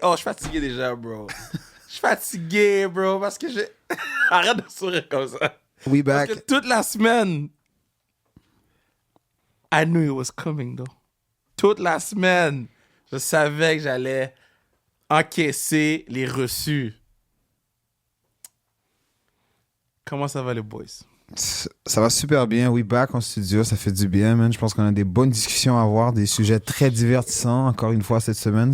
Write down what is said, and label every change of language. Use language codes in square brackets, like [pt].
[fr] Oh, je suis fatigué déjà, bro. Je suis fatigué, bro, parce que j'ai... Arrête de sourire comme ça. [en] We back. [fr] Parce que toute la semaine, [en] I knew it was coming, though. [fr] Toute la semaine, je savais que j'allais encaisser les reçus. Comment ça va, les boys? Ça va super bien. [en] We back [fr] en studio. Ça fait du bien, man. Je pense qu'on a des bonnes discussions à avoir, des sujets très divertissants, encore une fois, cette semaine.